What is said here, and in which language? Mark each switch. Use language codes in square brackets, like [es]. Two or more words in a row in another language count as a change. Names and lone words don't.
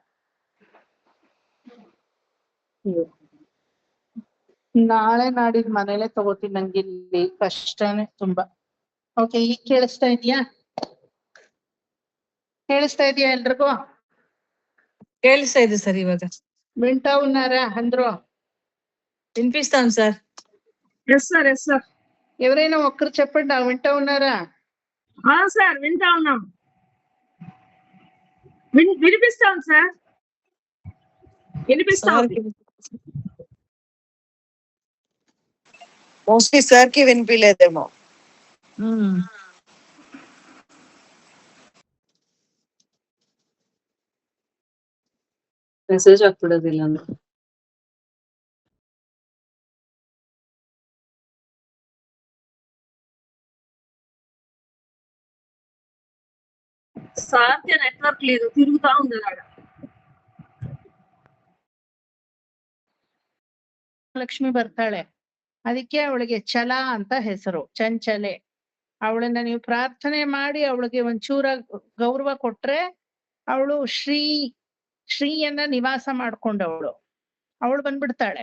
[kn] ನಾಳೆ ನಾಡಿದ್ ಮನೇಲೆ ತಗೋತೀನಿ, ನಂಗೆ ಇಲ್ಲಿ ಕಷ್ಟನೇ ತುಂಬಾ. ಓಕೆ, ಈಗ ಕೇಳಿಸ್ತಾ ಇದೆಯಾ? ಕೇಳಿಸ್ತಾ ಇದೆಯಾ ಎಲ್ರಿಗೂ? ಕೇಳಿಸ್ತಾ ಇದೆ ಸರ್ ಇವಾಗ. [te] వింటా ఉన్నారా అందరూ? వినిపిస్తాం సార్. [en] yes sir, yes sir. [te] ఎవరైనా ఒక్కరు చెప్పండి, వింటా ఉన్నారా? సార్ వింటా ఉన్నాం. వినిపిస్తాం సార్, వినిపిస్తాం. మోస్ట్లీ సార్ కి వినిపించలేదేమో. [kn] ಮೆಸೇಜ್ ಆಗ್ಬಿಡೋದಿಲ್ಲ ಅಂದ್ರೆ [te] సార్కి నెట్వర్క్ లేదు, తిరుగుతా ఉంది అలాగా. [kn] ಲಕ್ಷ್ಮಿ ಬರ್ತಾಳೆ, ಅದಕ್ಕೆ ಅವಳಿಗೆ ಛಲ ಅಂತ ಹೆಸರು, ಚಂಚಲೆ. ಅವಳನ್ನ ನೀವು ಪ್ರಾರ್ಥನೆ ಮಾಡಿ ಅವಳಿಗೆ ಒಂಚೂರ ಗೌರವ ಕೊಟ್ರೆ ಅವಳು ಶ್ರೀಯನ್ನ ನಿವಾಸ ಮಾಡ್ಕೊಂಡವಳು, ಅವಳು ಬಂದ್ಬಿಡ್ತಾಳೆ.